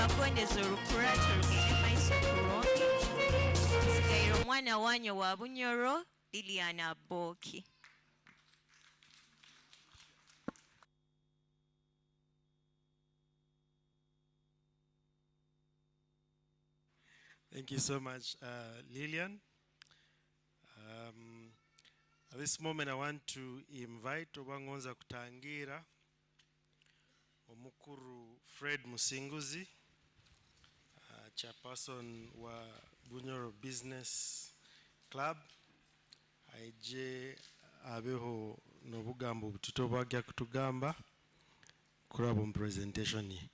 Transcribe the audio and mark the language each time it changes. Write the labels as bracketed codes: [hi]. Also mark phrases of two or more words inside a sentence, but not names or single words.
[nyo] mukondeza olukurato lugende maiso kurungi. Nsigaire omwana wanyu wa Bunyoro, Liliana Aboki. [en] Thank you so much, Lillian. At this moment, I want to invite [nyo] Obangonza kutangira Omukuru Fred Musinguzi, chairperson wa Bunyoro Business Club, aije abeho nobugambo bututo bwagya kutugamba kurabo mu presentation ye.